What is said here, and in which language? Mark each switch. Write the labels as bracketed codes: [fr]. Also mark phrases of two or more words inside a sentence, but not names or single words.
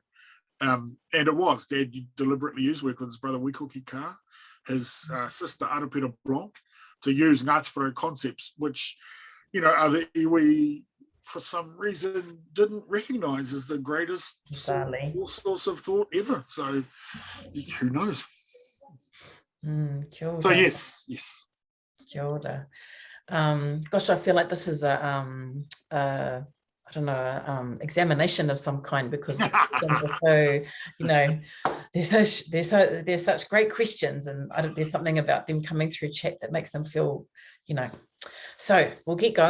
[en] And it was, Dad deliberately used, work with his brother Hirini Kaa, his sister Arapira Blanc, to use Ngāti Porou concepts, which, other iwi, for some reason, didn't recognise as the greatest source of thought ever. So, who knows? [mi] Kia ora. [en] So, yes. [mi] Kia ora. [en] Gosh, I feel like this is examination of some kind, because the questions are so, they're such great questions, and there's something about them coming through chat that makes them feel, So we'll get going.